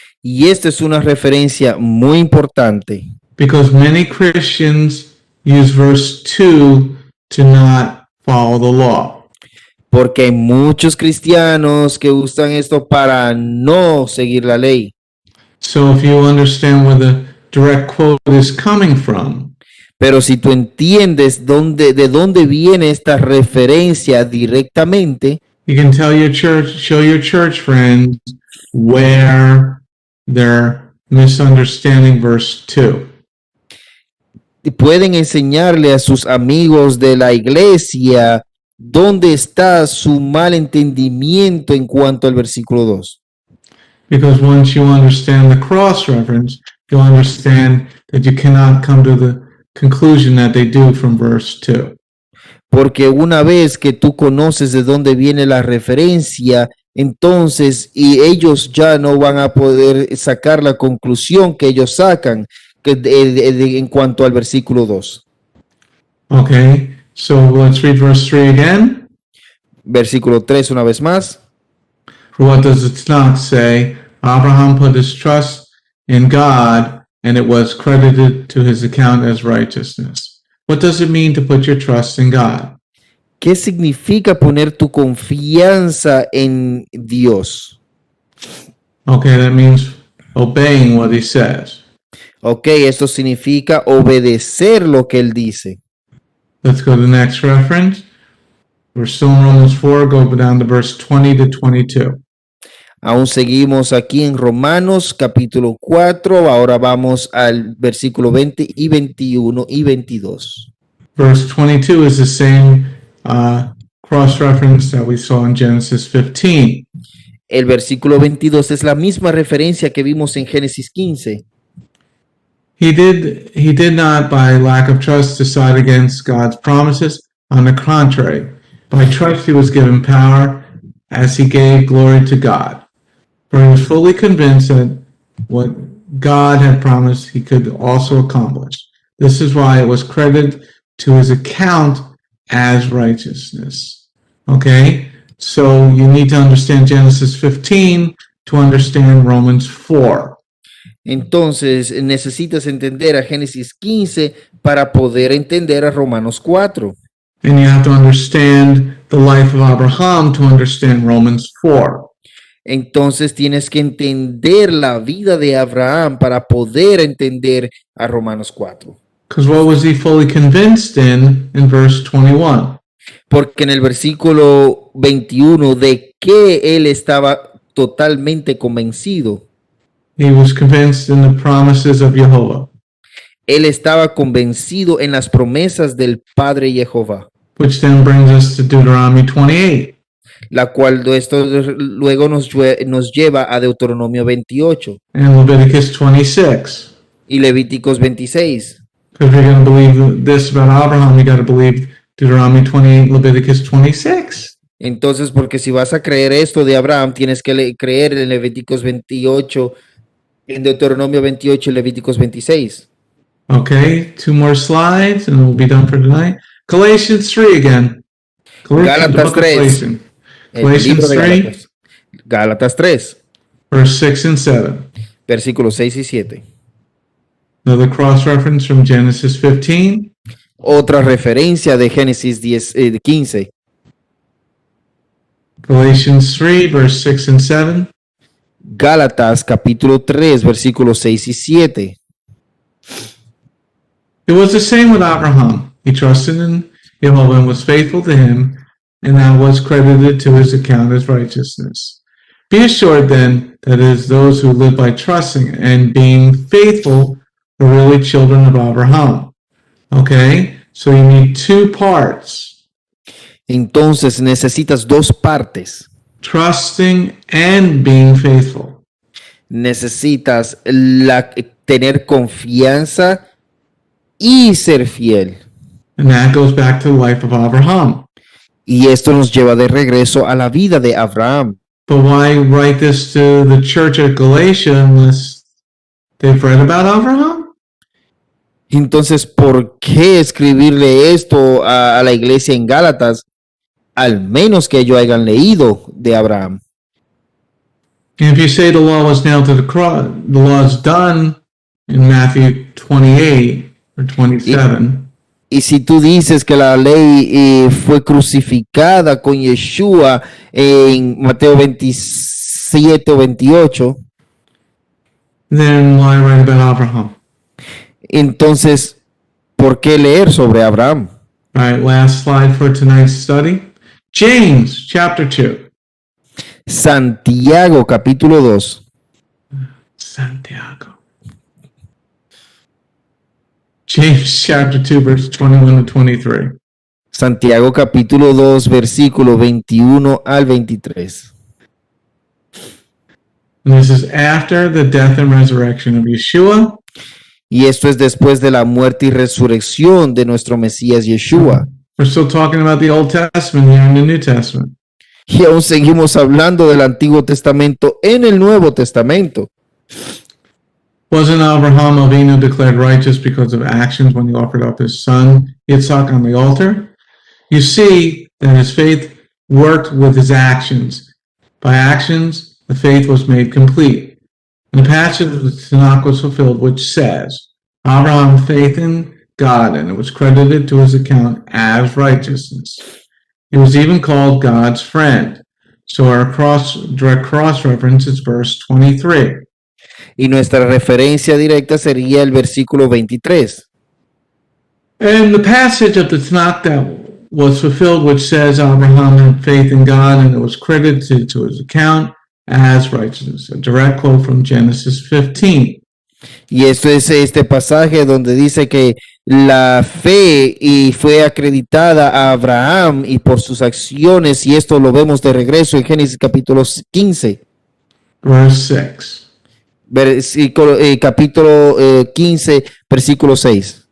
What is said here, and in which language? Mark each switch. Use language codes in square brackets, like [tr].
[es] Y esta es una referencia muy importante. [en] Because many Christians use verse 2 to not follow the law. [es] Porque hay muchos cristianos que usan esto para no seguir la ley. [en] So if you understand where the direct quote is coming from, [es] pero si tú entiendes de dónde viene esta referencia directamente, [en] you can tell your church, show your church friends where they're misunderstanding verse 2. [es] Pueden enseñarle a sus amigos de la iglesia dónde está su mal entendimiento en cuanto al versículo 2. [en] Because once you understand the cross-reference, you'll understand that you cannot come to the conclusion that they do from verse 2. [es] Porque una vez que tú conoces de dónde viene la referencia, entonces y ellos ya no van a poder sacar la conclusión que ellos sacan en cuanto al versículo 2. [en] Okay, so let's read verse 3 again. [es] Versículo 3 una vez más. [en] For what does the Tanakh say? Abraham put his trust in God, and it was credited to his account as righteousness. What does it mean to put your trust in God? [es] ¿Qué significa poner tu confianza en Dios? [en] Okay, that means obeying what he says. [es] Ok, esto significa obedecer lo que él dice. [en] Let's go to the next reference. We're still in Romans 4, go down to verse 20 to 22. [es] Aún seguimos aquí en Romanos capítulo 4, ahora vamos al versículo 20 y 21 y 22. [en] Verse 22 is the same cross-reference that we saw in Genesis 15. [es] El versículo 22 es la misma referencia que vimos en Génesis 15. [en] He did not, by lack of trust, decide against God's promises. On the contrary, by trust he was given power as he gave glory to God. For he was fully convinced that what God had promised he could also accomplish. This is why it was credited to his account as righteousness. Okay? So you need to understand Genesis 15 to understand Romans 4. [es] Entonces necesitas entender a Génesis 15 para poder entender a Romanos 4. [en] And you have to understand the life of Abraham to understand Romans 4. [es] Entonces tienes que entender la vida de Abraham para poder entender a Romanos 4. [en] Because what was he fully convinced in verse 21? [es] Porque en el versículo 21 de que él estaba totalmente convencido. [en] He was convinced in the promises of Jehovah. [es] Él estaba convencido en las promesas del Padre Jehová. [en] Which then brings us to Deuteronomy 28. [es] La cual esto luego nos lleva a Deuteronomio 28 [en] and Leviticus 26. [es] y Levíticos 26. [en] Because if you're going to believe this about Abraham, you got to believe Deuteronomy 28, Leviticus 26. [es] Entonces, porque si vas a creer esto de Abraham, tienes que creer en Levíticos 28, en Deuteronomio 28 y Levíticos 26. [en] Okay, 2 more slides and we'll be done for tonight. Galatians 3 again. [es] Gálatas 3. El [en] Galatians [es] libro de 3, Gálatas. Gálatas 3, [en] verse 6 and 7. [es] versículos 6 y 7. [en] Another cross-reference from Genesis 15. [es] Otra referencia de Génesis 15. [en] Galatians 3, verse 6 and 7. [es] Gálatas capítulo 3, versículos 6 y 7. [en] It was the same with Abraham. He trusted in Jehovah and was faithful to him, and that was credited to his account as righteousness. Be assured then that it is those who live by trusting and being faithful are really children of Abraham. Okay? So you need 2 parts. [es] Entonces necesitas dos partes. [en] Trusting and being faithful. [es] Necesitas tener confianza y ser fiel. [en] And that goes back to the life of Abraham. [es] Y esto nos lleva de regreso a la vida de Abraham. [en] But why write this to the church at Galatia unless they've read about Abraham? [es] Entonces, ¿por qué escribirle esto a la iglesia en Gálatas? Al menos que ellos hayan leído de Abraham. [en] And if you say the law was nailed to the cross, the law is done in Matthew 28 or 27. [es] Y si tú dices que la ley fue crucificada con Yeshua en Mateo 27 o 28, [en] then why write about Abraham? [es] entonces, ¿por qué leer sobre Abraham? [en] All right, last slide for tonight's study. James chapter 2. [es] Santiago capítulo 2. Santiago. [en] James chapter 2, verse 21 to 23. [es] Santiago capítulo 2, versículo 21 al 23. [en] And this is after the death and resurrection of Yeshua. [es] Y esto es después de la muerte y resurrección de nuestro Mesías Yeshua. [en] We're still talking about the Old Testament here in the New Testament. [es] Y aún seguimos hablando del Antiguo Testamento en el Nuevo Testamento. [en] Wasn't Abraham Avinu declared righteous because of actions when he offered up his son Yitzhak on the altar? You see that his faith worked with his actions. By actions, the faith was made complete. And the passage of the Tanakh was fulfilled, which says, Abraham had faith in God, and it was credited to his account as righteousness. He was even called God's friend. So our direct cross reference is verse 23. [es] Y nuestra referencia directa sería el versículo 23. [en] And the passage of the Tanakh that was fulfilled, which says Abraham had faith in God, and it was credited to his account as righteousness. A direct quote from Genesis 15. [es] Y esto es este pasaje donde dice que la fe y fue acreditada a Abraham y por sus acciones, y esto lo vemos de regreso en Génesis capítulo 15, [en] Verse 6. [es] versículo, capítulo 15, versículo 6.